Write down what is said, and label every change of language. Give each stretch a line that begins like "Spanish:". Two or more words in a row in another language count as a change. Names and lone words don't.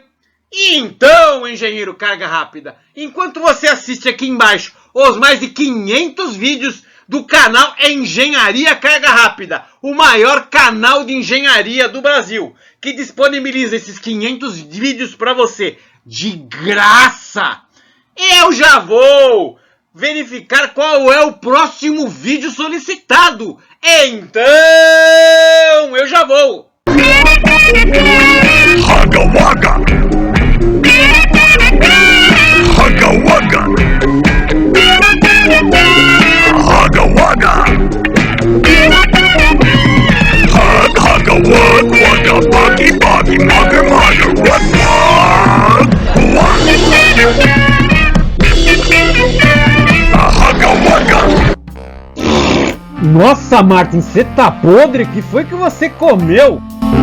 Portuguese: E então, engenheiro Carga Rápida, enquanto você assiste aqui embaixo os mais de 500 vídeos do canal Engenharia Carga Rápida, o maior canal de engenharia do Brasil, que disponibiliza esses 500 vídeos para você de graça, eu já vou verificar qual é o próximo vídeo solicitado. Então, eu já vou. Hugga Wugga! Hugga Wugga! Hugga Wugga! Hugga Wug Wugga Buggy Buggy Mugger Mugger Wug Wug! Hugga Wugga! Nossa, Martin, você tá podre? Que foi que você comeu?